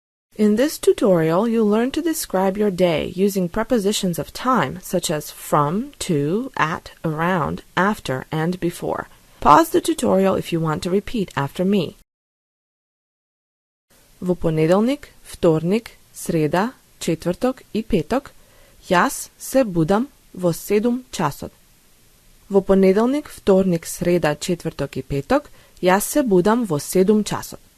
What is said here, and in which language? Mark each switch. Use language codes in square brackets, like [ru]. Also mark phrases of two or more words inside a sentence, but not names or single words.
[en] In this tutorial, you'll learn to describe your day using prepositions of time such as from, to, at, around, after, and before. Pause the tutorial if you want to repeat after me. [mk] Во понеделник, вторник, среда, четврток и петок јас се будам во 7 часот. Во понеделник, вторник, среда, четврток и петок јас се будам во 7 часот.